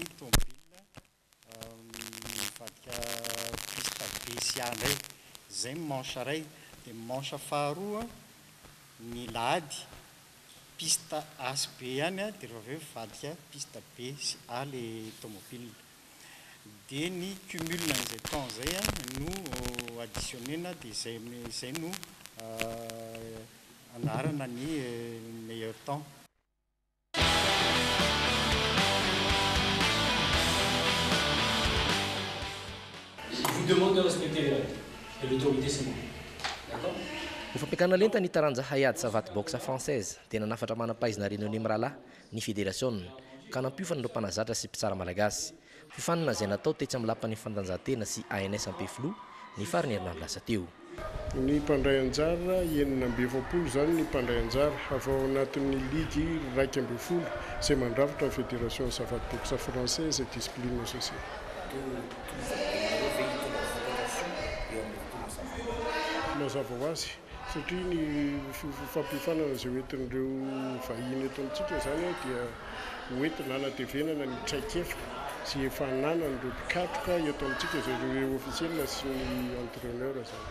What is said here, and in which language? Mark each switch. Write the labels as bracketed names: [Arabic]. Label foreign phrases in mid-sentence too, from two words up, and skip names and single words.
[Malagasy] tomobile mivadika piste be sy A indray izay manche ray dia manche faharoa ny lahady piste asy be ihany dia rehefa avy eo mivadika piste B sy A le tomobile dia ny cumul n'izay temps zay no additionnena dia izay no anarana ny [French] meilleur temps. Vous demande de respecter les règles et l'autorité c'est bon. D'accord? [Malagasy] Ho fampiakana lenta ny taranja Hayat Savat Boxe française tena nafatra manam-pahaizana réunion mirala ny fédération ka nampiofana ireo mpanazatra sy mpitsara malagasy fifanana izay natao tetsy amin'ny lapan'ny fandanjahantena sy ANS Ampefilo ny farany herinandro lasa teo. Ny mpandray anjara enina amby efapolo zany ny mpandray anjara afa ao anatin'ny ligy raiky amby folo izay mandravitra ny fédération Savat Boxe française et discipline sociale. Mazava ho azy satria ny fampifanana izay hoentin'ireo vahiny eto amintsika zany dia hoentina anatevenana ny traikefa sy efa ananan'ireo mpikatroka eto amintsika izay ireo ofisielina sy ny entraîneur zany.